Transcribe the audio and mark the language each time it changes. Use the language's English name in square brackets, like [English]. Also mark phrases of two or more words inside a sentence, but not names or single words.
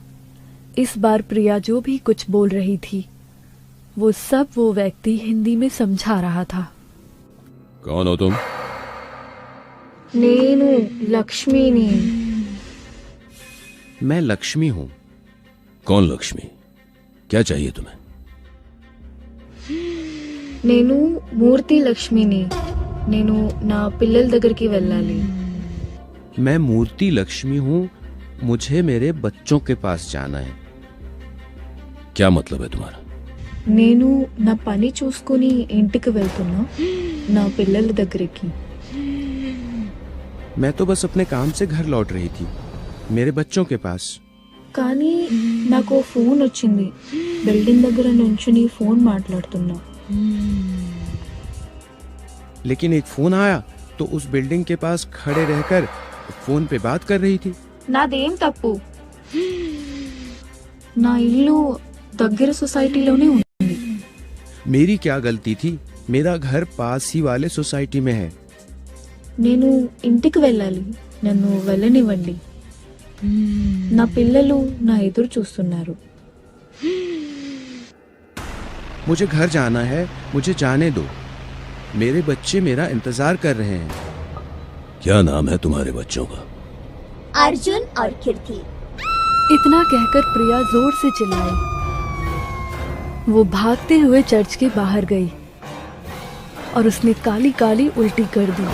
[Hindi] इस बार प्रिया जो भी कुछ बोल रही थी वो सब वो व्यक्ति हिंदी में समझा रहा था। कौन हो तुम? [Telugu] నేను లక్ష్మిని। [Hindi] मैं लक्ष्मी हूं। कौन लक्ष्मी? क्या चाहिए तुम्हें? [Telugu] నేను మూర్తి లక్ష్మిని. నేను నా పిల్లల దగ్గరికి వెళ్ళాలి. [Hindi] मैं मूर्ति लक्ष्मी हूं, मुझे मेरे बच्चों के पास जाना है। क्या मतलब है तुम्हारा? [Telugu] నేను నా పని చూసుకొని ఇంటికి వెళ్తున్నా, నా పిల్లల దగ్గరికి. [Hindi] मैं तो बस अपने काम से घर लौट रही थी, मेरे बच्चों के पास। [Telugu] కానీ నాకు ఫోన్ వచ్చింది. బిల్డింగ్ దగ్గర నుంచుని ఫోన్ మాట్లాడుతున్నా. [Hindi] लेकिन एक फोन आया तो उस बिल्डिंग के पास खड़े रहकर फोन पे बात कर रही थी। [Telugu] నాదేం తప్పు? నా ఇల్లు దగ్గర సొసైటీలోనే ఉంది. [Hindi] मेरी क्या गलती थी? मेरा घर पास ही वाले सोसाइटी में है। [Telugu] నేను ఇంటికి వెళ్ళాలి, నన్ను వెళ్ళనివ్వండి. నా పిల్లలు నా ఎదురు చూస్తున్నారు. [Hindi] मुझे घर जाना है, मुझे जाने दो। मेरे बच्चे मेरा इंतजार कर रहे हैं। क्या नाम है तुम्हारे बच्चों का? अर्जुन और कीर्ति। इतना कहकर प्रिया जोर से चिल्लाई। वो भागते हुए चर्च के बाहर गई और उसने काली काली उल्टी कर दी।